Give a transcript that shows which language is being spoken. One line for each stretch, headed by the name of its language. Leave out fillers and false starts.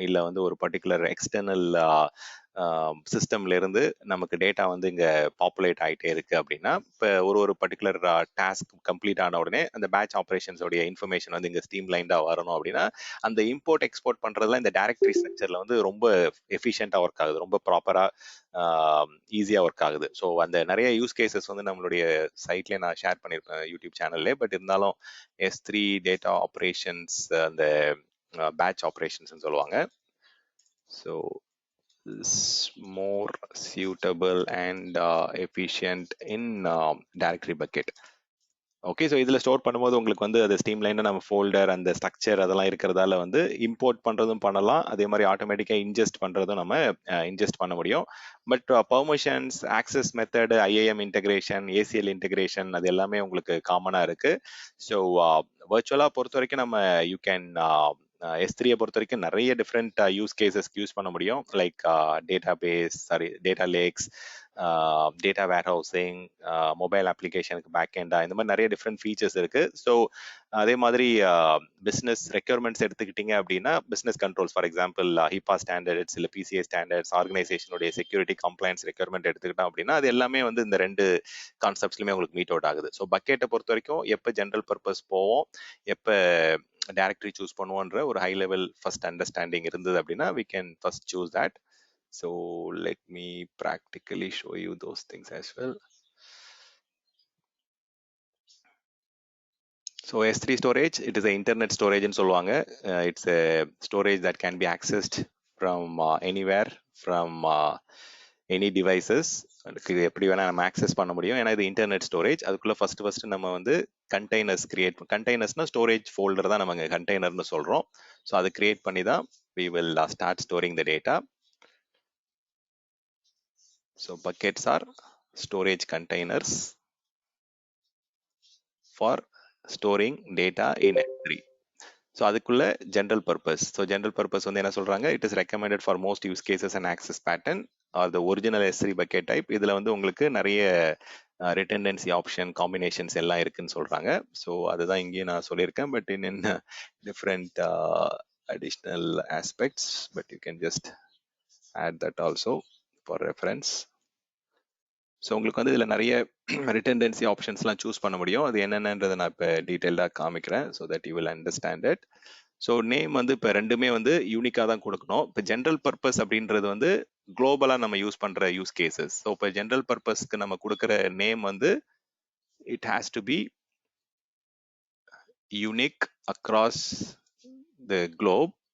Tamil: இல்லை வந்து ஒரு பர்டிகுலர் எக்ஸ்டர்னல் சிஸ்டம்ல இருந்து நமக்கு டேட்டா வந்து இங்க பாப்புலேட் ஆகிட்டே இருக்கு அப்படின்னா இப்போ ஒரு பர்டிகுலர் டாஸ்க் கம்ப்ளீட் ஆன உடனே அந்த பேட்ச் ஆப்ரேஷன்ஸோடைய இன்ஃபர்மேஷன் வந்து இங்க ஸ்ட்ரீம் லைன்டா வரணும் அப்படின்னா அந்த இம்போர்ட் எக்ஸ்போர்ட் பண்றதுல இந்த டைரக்டரி ஸ்ட்ரக்சர்ல வந்து ரொம்ப எஃபிஷியண்டா ஒர்க் ஆகுது, ரொம்ப ப்ராப்பரா ஈஸியா ஒர்க் ஆகுது. ஸோ அந்த நிறைய யூஸ் கேசஸ் வந்து நம்மளுடைய சைட்லேயே நான் ஷேர் பண்ணியிருப்பேன் யூடியூப் சேனல்லே. பட் இருந்தாலும் S3 டேட்டா ஆப்ரேஷன்ஸ், அந்த பேட்ச் ஆப்ரேஷன்ஸ் சொல்லுவாங்க.
English: So is more suitable and efficient in directory bucket.
Tamil: Okay, so இதில் ஸ்டோர் பண்ணும்போது உங்களுக்கு வந்து அது ஸ்ட்ரீம் லைனாக நம்ம ஃபோல்டர், அந்த ஸ்ட்ரக்சர் அதெல்லாம் இருக்கிறதால வந்து இம்போர்ட் பண்ணுறதும் பண்ணலாம், அதே மாதிரி ஆட்டோமேட்டிக்காக இன்ஜெஸ்ட் பண்ணுறதும் நம்ம இன்ஜெஸ்ட் பண்ண முடியும். But permissions, access method, IAM integration, ACL integration அது எல்லாமே உங்களுக்கு காமனாக இருக்குது. ஸோ வர்ச்சுவலாக பொறுத்த வரைக்கும் நம்ம யூ கேன் S3 பொறுத்த வரைக்கும் நிறைய டிஃப்ரெண்ட் யூஸ் கேசஸ்க்கு யூஸ் பண்ண முடியும். Like data base, sorry data lakhs, data வேர் ஹவுசிங், மொபைல் அப்ளிகேஷனுக்கு பேக் எண்டா, இந்த மாதிரி நிறைய டிஃப்ரெண்ட் ஃபீச்சர்ஸ் இருக்கு. ஸோ அதே மாதிரி பிஸ்னஸ் ரெக்யர்மெண்ட்ஸ் எடுத்துக்கிட்டீங்க அப்படின்னா business controls, for example HIPAA standards, இல்லை PCI standards, ஆர்கனைசேஷனுடைய security compliance requirement எடுத்துக்கிட்டோம் அப்படின்னா அது எல்லாமே வந்து இந்த ரெண்டு கான்செப்ட்ஸ்லையுமே உங்களுக்கு மீட் அவுட் ஆகுது. ஸோ பக்கெட்டை பொறுத்த வரைக்கும் எப்போ ஜென்ரல் பர்பஸ் போவோம், எப்போ டைரக்டரி சூஸ் பண்ணுவோன்ற ஒரு ஹை லெவல் ஃபர்ஸ்ட் அண்டர்ஸ்டாண்டிங் இருந்தது அப்படின்னா
English: we can first choose that. So let me practically show you those things as well. So S3 storage, it is an internet storage
Tamil: ன்னு சொல்லுவாங்க.
English: It's a storage that can be accessed from anywhere, from any devices.
Tamil: அதுக்கு எப்படி வேணால் நம்ம access பண்ண முடியும், ஏன்னா இது இன்டர்நெட் ஸ்டோரேஜ். அதுக்குள்ளே ஃபர்ஸ்ட் நம்ம வந்து கண்டெய்னர்ஸ் கிரியேட், கண்டெய்னர்ஸ்னா ஸ்டோரேஜ் ஃபோல்டர் தான் நம்ம கண்டெய்னர்னு சொல்கிறோம். ஸோ அதை கிரியேட் பண்ணி தான்
English: we will start storing the data. So buckets are storage containers for storing data in S3.
Tamil: So அதுக்குள்ள general purpose.
English: so general purpose
Tamil: வந்து என்ன சொல்றாங்க,
English: It is recommended for most use cases and access pattern are the original S3 bucket type.
Tamil: இதுல வந்து உங்களுக்கு நிறைய ரிட்டன்டன்சி option combinations எல்லாம் இருக்குன்னு சொல்றாங்க. ஸோ அதுதான் இங்கேயும் நான் சொல்லியிருக்கேன்,
English: But in different additional aspects, but you can just add that also for reference.
Tamil: So உங்களுக்கு வந்து இதில் நிறைய ரிட்டன்டன்சி ஆப்ஷன்ஸ்லாம் சூஸ் பண்ண முடியும். அது என்னென்னன்றதை நான் இப்போ டீட்டெயில்டாக காமிக்கிறேன்,
English: So that you will understand it.
Tamil: So name வந்து இப்போ ரெண்டுமே வந்து யூனிக்காக தான் கொடுக்கணும். இப்போ ஜென்ரல் பர்பஸ் அப்படின்றது வந்து குளோபலாக நம்ம யூஸ் பண்ணுற யூஸ் கேசஸ். ஸோ இப்போ ஜென்ரல் பர்பஸ்க்கு நம்ம கொடுக்குற நேம் வந்து
English: It has to be unique across the globe.